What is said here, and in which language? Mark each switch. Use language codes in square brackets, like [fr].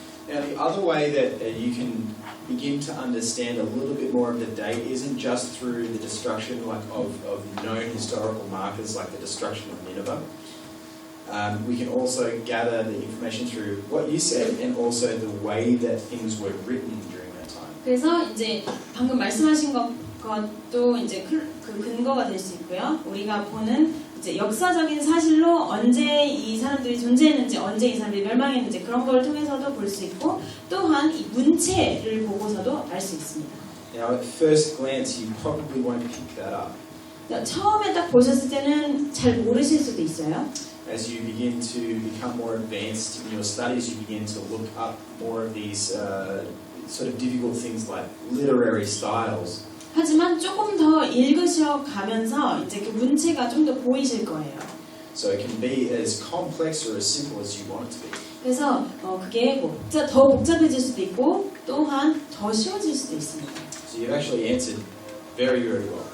[en] Now, the other way that you can begin to understand a little bit more of the date isn't just through the destruction of known historical markers like the destruction of Nineveh. We can also gather the information through what you said and also the way that things were written during that time. [ko] 그래서 이제 방금 말씀하신 것도 이제 그 근거가 될 수 있고요. 우리가 보는 이제 역사적인 사실로 언제 이 사람들이 존재했는지, 언제 이 사람들이 멸망했는지 그런 걸 통해서도 볼 수 있고, 또한 이 문체를 보고서도 알 수 있습니다. [en] Now, at first glance, you probably won't pick that up. [ko] 처음에 딱 보셨을 때는 잘 모르실 수도 있어요. [en] As you begin to become more advanced in your studies, you begin to look up more of these sort of difficult things like literary styles. [ko] 하지만 조금 더 읽으셔 가면서 이제 그 문체가 좀 더 보이실 거예요. [en] So it can be as complex or as simple as you want it to be. [ko] 그래서 그게 더 복잡해질 수도 있고 또한 더 쉬워질 수도 있습니다. [en] So you've actually answered very, very well.